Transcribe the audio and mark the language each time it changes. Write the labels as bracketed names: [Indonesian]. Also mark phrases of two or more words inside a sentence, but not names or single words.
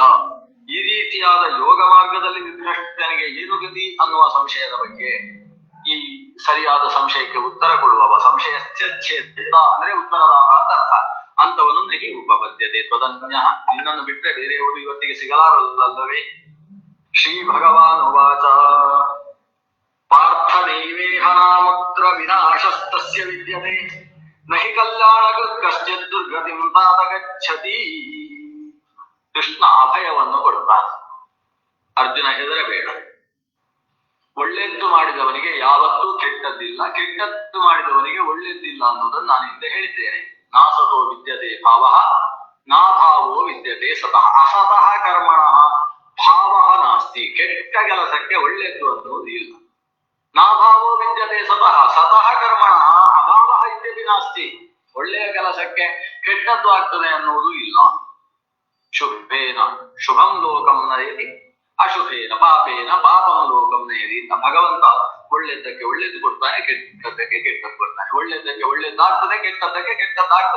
[Kannada] ಈ ರೀತಿಯಾದ ಯೋಗ ಮಾರ್ಗದಲ್ಲಿ ವಿಭ್ರಷ್ಟನಿಗೆ ಏನು ಗತಿ ಅನ್ನುವ ಸಂಶಯದ ಬಗ್ಗೆ ಈ ಸರಿಯಾದ ಸಂಶಯಕ್ಕೆ ಉತ್ತರ ಕೊಡುವವ [Sanskrit] ಸಂಶಯಸ್ಯ ಚೇತ [Kannada] ಅಂದ್ರೆ ಉತ್ತರದಾತ ಅಂತ ಅರ್ಥ. ಅಂತವನು [Sanskrit] ನಗಿ ಉಪಪದ್ಯತೆ ತ್ವದನ್ಯ, [Kannada] ನಿನ್ನನ್ನು ಬಿಟ್ಟರೆ ಬೇರೆಯವರು ಇವತ್ತಿಗೆ ಸಿಗಲಾರಲ್ಲವೇ. [Sanskrit] ಶ್ರೀ ಭಗವಾನ್ ಉವಾಚ ಪಾರ್ಥ ನೈವೇಹ ನಾಮತ್ರ ವಿನಾಶಸ್ತಸ್ಯ ವಿದ್ಯತೆ ನಹಿ ಕಲ್ಯಾಣಕೃತ್ ಕಶ್ಚಿತ್ ದುರ್ಗತಿಂ ತಾತ ಗಚ್ಚತಿ. [Kannada] ಕೃಷ್ಣ ಅಭಯವನ್ನು ಕೊಡುತ್ತಾನೆ. ಅರ್ಜುನ ಹೆದರಬೇಡ, ಒಳ್ಳೆದ್ದು ಮಾಡಿದವನಿಗೆ ಯಾವತ್ತೂ ಕೆಟ್ಟದ್ದಿಲ್ಲ, ಕೆಟ್ಟದ್ದು ಮಾಡಿದವನಿಗೆ ಒಳ್ಳೆದ್ದಿಲ್ಲ ಅನ್ನೋದನ್ನು ನಾನು ಹಿಂದೆ ಹೇಳಿದ್ದೇನೆ. [Sanskrit] ನಾಸತೋ ವಿದ್ಯತೆ ಭಾವ ನಾ ಭಾವೋ ವಿದ್ಯತೆ ಸತಃ. ಅಸತಃ ಕರ್ಮಣ ಭಾವ ನಾಸ್ತಿ. [Kannada] ಕೆಟ್ಟ ಕೆಲಸಕ್ಕೆ ಒಳ್ಳೆದ್ದು ಅನ್ನೋದು ಇಲ್ಲ. [Sanskrit] ನಾ ಭಾವೋ ವಿದ್ಯತೆ ಸತಃ. ಸತಃ ಕರ್ಮಣ ಅಭಾವ ಇತ್ಯಪಿ ನಾಸ್ತಿ. [Kannada] ಒಳ್ಳೆಯ ಕೆಲಸಕ್ಕೆ ಕೆಟ್ಟದ್ದು ಆಗ್ತದೆ ಅನ್ನುವುದು ಇಲ್ಲ. [Sanskrit] ಶುಭೇನ ಶುಭಂ ಲೋಕಂ ನಯತಿ ಅಶುಭೇನ ಪಾಪೇನ ಪಾಪಂ ಲೋಕಂ ನಯತಿ. [Kannada] ಭಗವಂತ ಒಳ್ಳೆದ್ದಕ್ಕೆ ಒಳ್ಳೇದು ಕೊಡ್ತಾನೆ, ಕೆಟ್ಟದ್ದಕ್ಕೆ ಕೆಟ್ಟದ್ದು ಕೊಡ್ತಾನೆ. ಒಳ್ಳೆದ್ದಕ್ಕೆ ಒಳ್ಳೇದಾಗ್ತದೆ, ಕೆಟ್ಟದ್ದಕ್ಕೆ ಕೆಟ್ಟದ್ದಾಗ್ತದೆ.